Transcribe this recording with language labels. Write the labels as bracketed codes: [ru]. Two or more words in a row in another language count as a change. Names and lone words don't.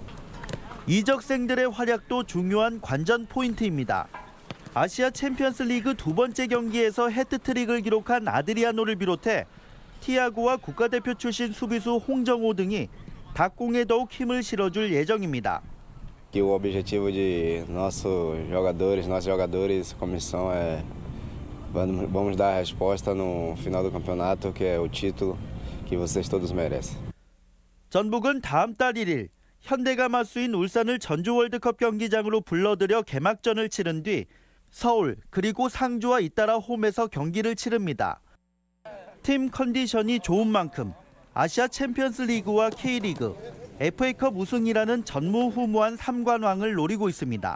[ko] 이적생들의 활약도 중요한 관전 포인트입니다. 아시아 챔피언스 리그 2번째 경기에서 해트트릭을 기록한 아드리아노를 비롯해 티아고와 국가대표 출신 수비수 홍정호 등이 박공에 더욱 힘을 실어줄 예정입니다. [pt] Que o objetivo de nossas jogadoras, comissão vamos dar a resposta no final do campeonato, que é o título que vocês todos merecem. [ko] 전북은 다음 달 1일 현대가 맞수인 울산을 전주 월드컵 경기장으로 불러들여 개막전을 치른 뒤 서울 그리고 상주와 잇따라 홈에서 경기를 치릅니다. 팀 컨디션이 좋은 만큼 아시아 챔피언스 리그와 K리그, FA컵 우승이라는 전무후무한 3관왕을 노리고 있습니다.